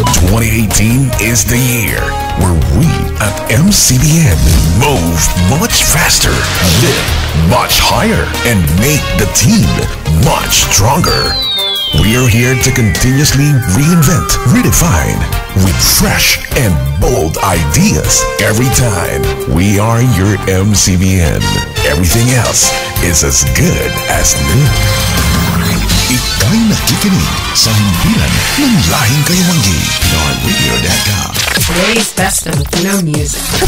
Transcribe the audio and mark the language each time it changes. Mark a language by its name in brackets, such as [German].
[English] 2018 is the year where we at MCBN move much faster, live much higher, and make the team much stronger. We are here to continuously reinvent, redefine, with fresh and bold ideas every time. We are your MCBN. Everything else is as good as new. [Filipino] Ika'y nakikinig sa himpilan ng lahing kayumanggi. [English] PinoyRadio.com. Today's best of Filipino music.